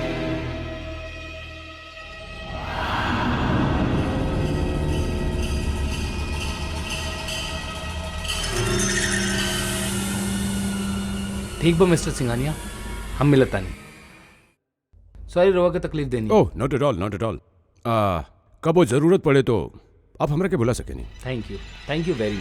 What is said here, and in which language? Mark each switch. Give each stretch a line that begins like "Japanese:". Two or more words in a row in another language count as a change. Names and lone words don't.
Bhojpuri: ठीक बा मिस्टर सिंघानिया, हम मिलता नहीं। सॉरी रोवा के तकलीफ देनी।
English: oh not at all, not at all.
Bhojpuri: कबो जरूरत पड़े तो आप हमरा के बुला सके नहीं।
English: thank you very much.